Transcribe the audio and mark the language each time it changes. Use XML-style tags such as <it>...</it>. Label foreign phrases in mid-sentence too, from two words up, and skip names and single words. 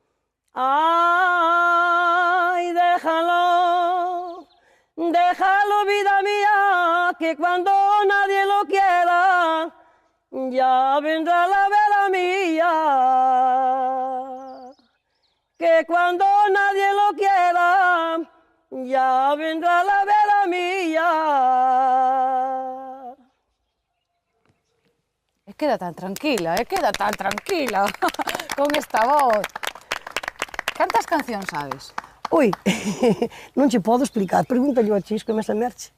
<es>Ay, déjalo, déjalo, vida mía, que cuando nadie lo quiera, ya vendrá la vera mía. Que cuando nadie lo quiera, ya vendrá la vera mía. Queda tan tranquila, con esta voz.</es> <gl>Cantas cancións sabes? Ui, non che podo explicar, pregúntale ao Chisco e mesa merche.</gl>